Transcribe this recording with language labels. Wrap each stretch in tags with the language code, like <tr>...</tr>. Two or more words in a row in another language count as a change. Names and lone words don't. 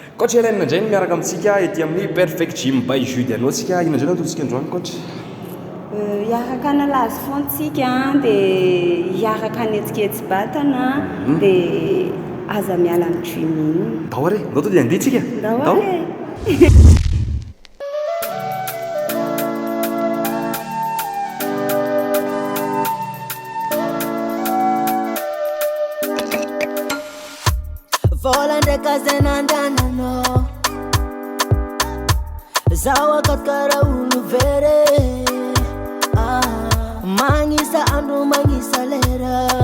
<mg>coach Hélène ndray no miaraka amintsika ety amin'ny perfect gym by Jude anao tsika ino ndray natoditsika androany coach hiaraka nalazy fontsika dia hiaraka anetsiketsy batana dia aza miala amin'ny gym dao re ndao to dia andeha tsika dao volandreka zay nandanano zaho akatikara olo very magnisa andro magnisa lera</mg>